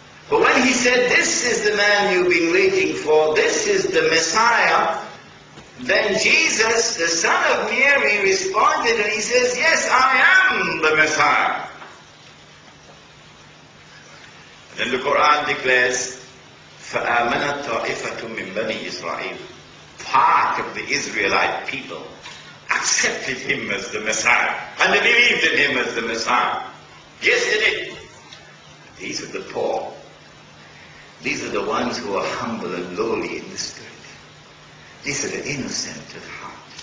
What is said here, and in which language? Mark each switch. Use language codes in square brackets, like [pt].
[en] But when he said, "This is the man you've been waiting for, this is the Messiah," then Jesus, the son of Mary, responded and he says, "Yes, I am the Messiah." Then the Qur'an declares, [ar] فَآمَنَتْ طَائِفَةٌ مِّن بَنِي إِسْرَائِيلَ. [en] Part of the Israelite people accepted him as the Messiah. And they believed in him as the Messiah. Yes, they did. These are the poor. These are the ones who are humble and lowly in the spirit. These are the innocent of heart.